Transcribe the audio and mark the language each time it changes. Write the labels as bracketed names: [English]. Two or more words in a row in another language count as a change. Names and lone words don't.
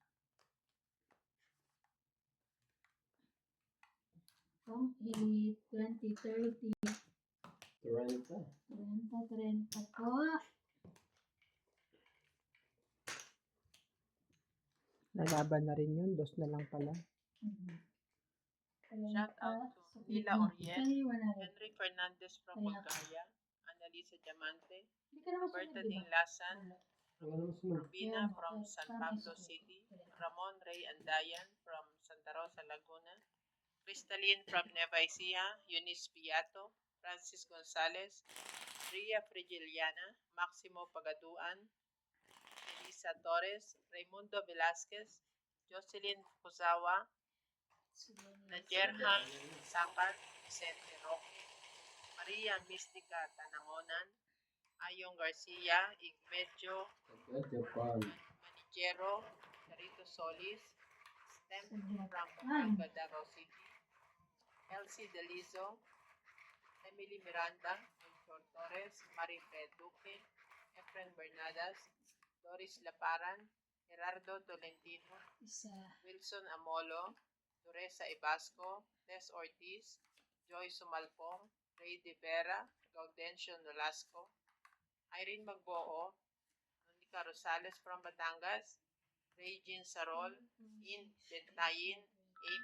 [Filipino] Pang 8, 20, 30, 30. 30 po. Nalaban na rin yun. Dos na lang pala. [English] Shout out to Lila Orien, Henry Fernandez from Bulgaria, Annalisa Diamante, [Filipino] Hindi ka naman Roberta sunod, diba? Dinglasan, Wala naman sunod. [English] Rubina from San Pablo City, Ramon Ray Andayan from Santa Rosa, Laguna, Crystalline from Nueva Ecija, Eunice Piato, Francis Gonzalez, Ria Frigiliana, Maximo Pagaduan, Elisa Torres, Raimundo Velasquez, Jocelyn Kuzawa, Najerhan Sakat, Vicente Roque, Maria Mistica Tanangonan, Ayong Garcia, Igmedio Japan. Manigero, Carito Solis, Stem from Pampanga, Davao City, Elsie Delizo, Emily Miranda, Melchor Torres, Maripel Duque, Efren Bernadas, Doris Laparan, Gerardo Tolentino, [Filipino] Isa. [English] Wilson Amolo, Doresa Ibasco, Tess Ortiz, Joy Sumalpong, Ray De Vera, Gaudencio Nolasco, Irene Magboo, Monica Rosales from Batangas, Ray Jean Sarol, In Bentayin, A.B.